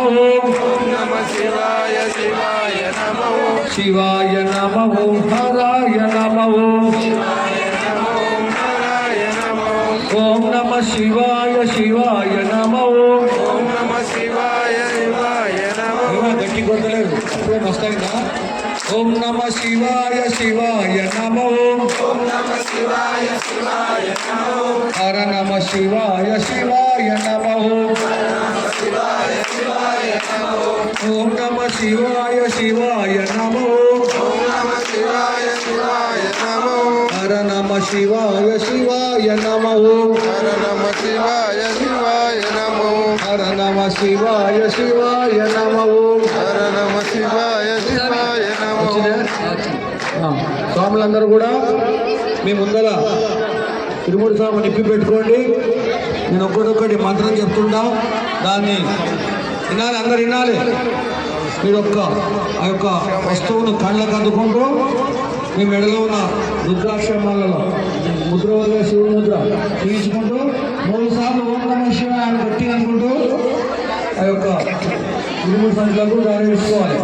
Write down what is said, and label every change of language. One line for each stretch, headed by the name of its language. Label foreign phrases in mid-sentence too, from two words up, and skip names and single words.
Sanskrit: ओम नमः शिवाय शिवाय नमो। शिवाय नमो हराय नमो। शिवाय नमो हराय नमो। ओम नमः शिवाय शिवाय नमो। ओम नमः शिवाय शिवाय नमो।
Telugu: गट्टी కొట్టలేదు అప్పుడే వస్తాయినా.
Sanskrit: ओम नमः शिवाय शिवाय नमो। ओम नमः शिवाय शिवाय नमो। हर नमः शिवाय शिवाय नमो। हर नमः शिवाय शिवाय नमो। ओम नमः शिवाय शिवाय नमो। ओम नमः शिवाय शिवाय नमो। हर नमः शिवाय शिवाय नमो। हर नमः शिवाय शिवाय नमो। हर नमः शिवाय शिवाय नमो। हर नमः शिवाय शिवाय नमो।
Telugu: స్వాములందరూ కూడా మీ ముందర తిరుమూడు స్వామి నిప్పి పెట్టుకోండి. నేను ఒక్కటొక్కటి మంత్రం చెప్తుంటా, దాన్ని వినాలి, అందరు వినాలి. మీరు ఆ యొక్క వస్తువును కళ్ళకు అందుకుంటూ మీ మెడలో ఉన్న రుద్రాక్షమాలలో ముద్ర వల్ల శివుడు ముద్ర తీయించుకుంటూ 3 సార్లు
Sanskrit: ఓం నమః శివాయ
Telugu: అని గట్టి అనుకుంటూ ఆ యొక్క తిరుమూడు సంఖ్యలకు దారి వేసుకోవాలి.